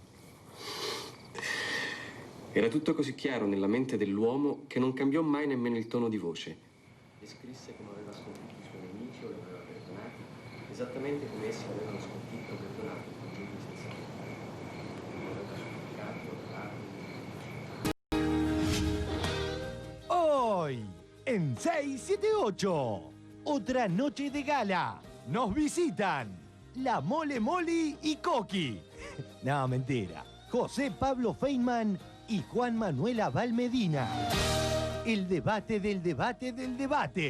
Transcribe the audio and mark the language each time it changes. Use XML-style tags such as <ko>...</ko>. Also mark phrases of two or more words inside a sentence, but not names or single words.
<it>Era tutto così chiaro nella mente dell'uomo che non cambiò mai nemmeno il tono di voce. Descrisse come aveva sconfitto i suoi nemici o li aveva perdonati, esattamente come essi avevano sconfitto o perdonato i congiuri senza peccato.</it> <es>Hoy, en 678, otra noche de gala, nos visitan la Mole Moli y Coqui. No, mentira. José Pablo Feynman y Juan Manuel Abal Medina. El debate del debate del debate.</es>